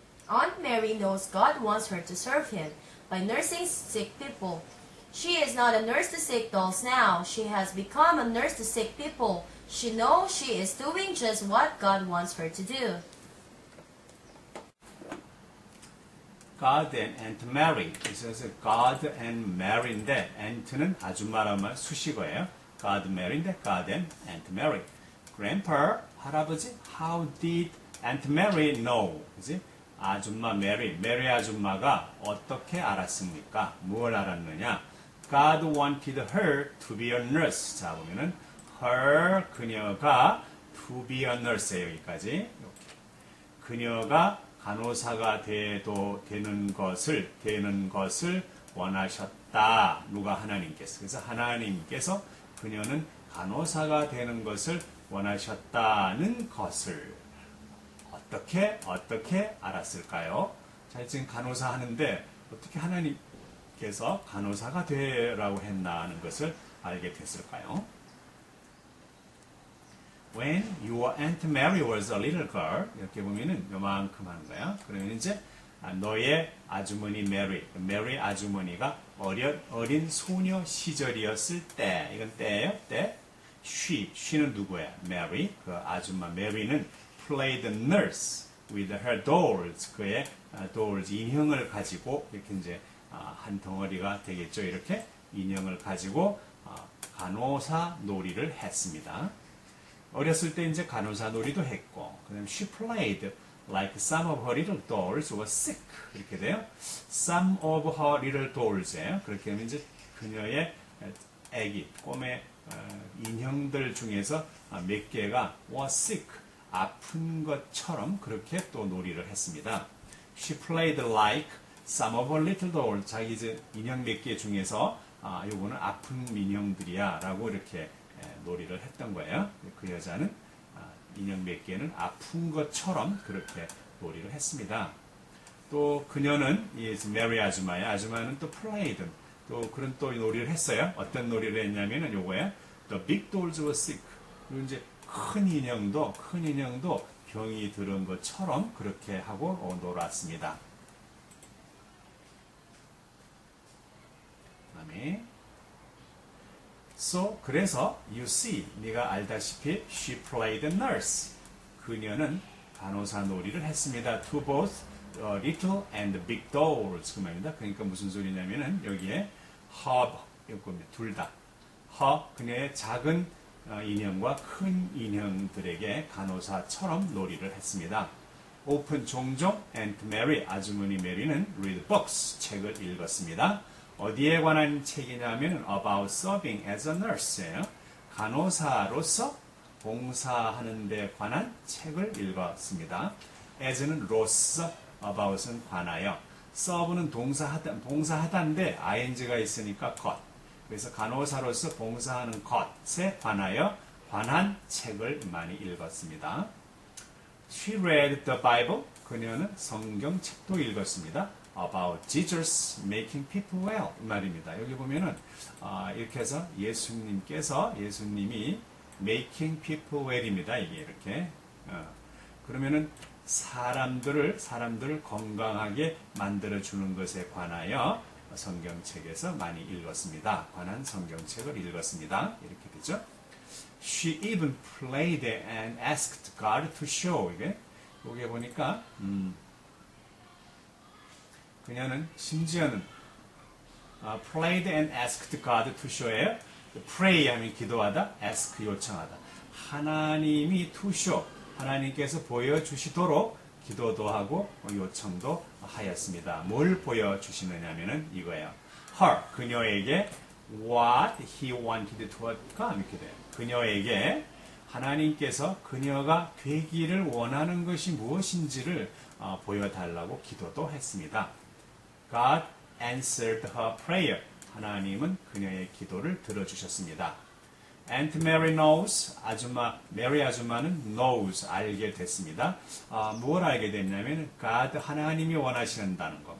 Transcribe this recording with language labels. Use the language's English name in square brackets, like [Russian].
[English] Aunt Mary knows God wants her to serve Him by nursing sick people. She is not a nurse to sick dolls now. She has become a nurse to sick people. She knows she is doing just what God wants her to do. God and Aunt Mary. [Korean] 그래서 [English] God and Mary [Korean] 인데 Aunt는 아줌마라는 말 수식어예요. God Mary인데 [English] God and Aunt Mary. Grandpa, [Korean] 할아버지, [English] how did Aunt Mary know? [Korean] 그지? 아줌마 메리 아줌마가 어떻게 알았습니까? 뭘 알았느냐? [English] God wanted her to be a nurse. [Korean] 자, 보면은 [English] her, 그녀가 to be a nurse예요. [Korean] 여기까지. 이렇게. 그녀가 간호사가 되는 것을 원하셨다. 누가 하나님께서. 그래서 하나님께서 그녀는 간호사가 되는 것을 원하셨다는 것을 어떻게 알았을까요? 자, 지금 간호사 하는데 어떻게 하나님께서 간호사가 되라고 했나는 것을 알게 됐을까요? [English] When your Aunt Mary was a little girl, [Korean] 이렇게 보면은 요만큼 하는 거야. 그러면 이제 너의 아주머니 메리 아주머니가 어린 소녀 시절이었을 때, 이건 때예요, 때. she는 누구야? Mary. 그 아줌마 메리는 [English] played nurse with her dolls. [Korean] 그의 dolls 인형을 가지고 이렇게 이제 한 덩어리가 되겠죠. 이렇게 인형을 가지고 간호사 놀이를 했습니다. 어렸을 때 이제 간호사 놀이도 했고, 그다음 [English] she played like some of her little dolls were sick. [Korean] 이렇게 돼요. [English] Some of her little dolls예요. [Korean] 그렇게 하면 이제 그녀의 꿈의 인형들 중에서 몇 개가 [English] were sick. [Korean] 아픈 것처럼 그렇게 또 놀이를 했습니다. [English] She played like some of her little dolls. [Korean] 자기 이제 인형 몇 개 중에서 요거는 아픈 인형들이야 라고 이렇게 놀이를 했던 거예요. 그 여자는 인형 몇 개는 아픈 것처럼 그렇게 놀이를 했습니다. 또 그녀는 이 메리 아줌마는 또 played 또 그런 또 놀이를 했어요. 어떤 놀이를 했냐면은 요거예요. [English] The big dolls were sick. [Korean] 그리고 이제 큰 인형도 병이 들은 것처럼 그렇게 하고 놀았습니다. 그다음에 [English] So, [Korean] 그래서 [English] you see, [Korean] 네가 알다시피 [English] she played nurse. [Korean] 그녀는 간호사 놀이를 했습니다. [English] To both little and big dolls. [Korean] 그 말입니다. 그러니까 무슨 소리냐면은 여기에 her, 둘 다. her, 그녀의 작은 인형과 큰 인형들에게 간호사처럼 놀이를 했습니다. Often 종종 Aunt Mary, 아주머니 메리는 [English] read books, [Korean] 책을 읽었습니다. 어디에 관한 책이냐면 [English] about serving as a nurse [Korean] 예요. 간호사로서 봉사하는 데 관한 책을 읽었습니다. as는 로서, about은 관하여. serve는 봉사하다인데 ing가 있으니까 것. 그래서 간호사로서 봉사하는 것에 관한 책을 많이 읽었습니다. [English] She read the Bible. [Korean] 그녀는 성경책도 읽었습니다. [English] About Jesus making people well. [Korean] 이 말입니다. 여기 보면은 이렇게 해서 예수님이 [English] making people well [Korean] 입니다. 이게 이렇게. 그러면은 사람들을 건강하게 만들어 주는 것에 관하여 성경책에서 많이 읽었습니다. 관한 성경책을 읽었습니다. 이렇게 되죠. [English] She even prayed and asked God to show. [Korean] 이게 여기 보니까 그녀는 심지어는 [English] prayed and asked God to show [Korean] 예요. pray 하면 기도하다, ask 요청하다. 하나님이 to show, 하나님께서 보여주시도록 기도도 하고 요청도 하였습니다. 뭘 보여주시느냐면은 이거예요. her, 그녀에게 [English] what he wanted to become [Korean] 이렇게 돼요. 그녀에게 하나님께서 그녀가 되기를 원하는 것이 무엇인지를 보여달라고 기도도 했습니다. [English] God answered her prayer. [Korean] 하나님은 그녀의 기도를 들어주셨습니다. [English] Aunt Mary knows, [Korean] 메리 아줌마는 knows, 알게 됐습니다. 뭘 알게 됐냐면, God, 하나님이 원하신다는 것.